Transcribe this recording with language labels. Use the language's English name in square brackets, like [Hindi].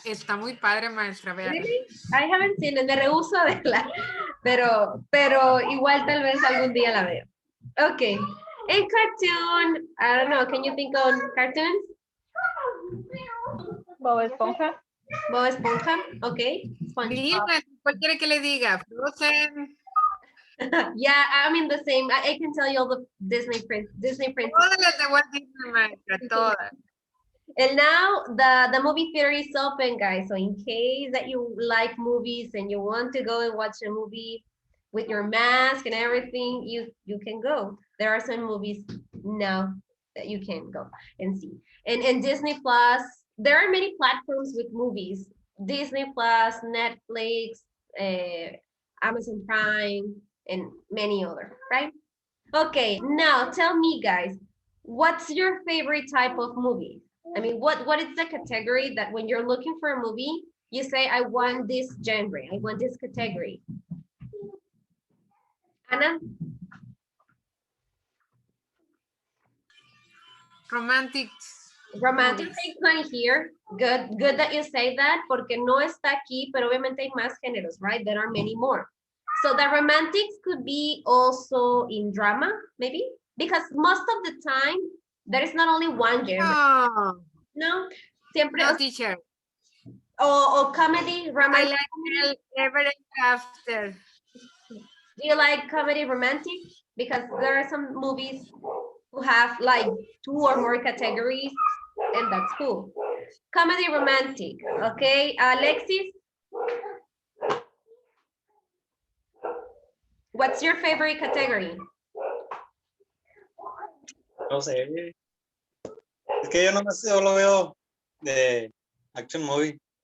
[Spanish] Está muy padre, maestra, vean. [English] Really? I haven't seen it, [Spanish] me rehúso a verla, pero igual tal vez algún día la veo. [English] Okay, en cartoon, I don't know, can you think on cartoons? [Spanish] Bob Esponja. Bob Esponja, okay. Sí, maestra, ¿Cuál quiere que le diga? Frozen. [English] Yeah, I mean the same. I can tell you all the Disney princess. [Spanish] Todas las de Walt Disney, maestra, todas. [English] And now the movie theater is open, guys. So in case that you like movies and you want to go and watch a movie with your mask and everything, you can go. There are some movies now that you can go and see. And Disney Plus, there are many platforms with movies. Disney Plus, Netflix, Amazon Prime, and many other, right? Okay, now tell me, guys, what's your favorite type of movie? I mean, what is the category that when you're looking for a movie, you say, I want this genre, I want this category. Anna? Romantic. Romantic movies. is not here. Good that you say that, [Spanish] porque no está aquí, pero obviamente hay más géneros, right? [English] There are many more. So the romantics could be also in drama, maybe? Because most of the time, there is not only one genre. [Spanish] No, No? Siempre, [English] no, teacher. [Spanish] o comedy, [English] I romantic. like Ever After. Do you like comedy romantic? Because there are some movies who have like 2 or more categories, and that's cool. Comedy romantic, okay. Alexis? What's your favorite category? [Spanish] No sé. Es que yo no sé, solo veo de action movie,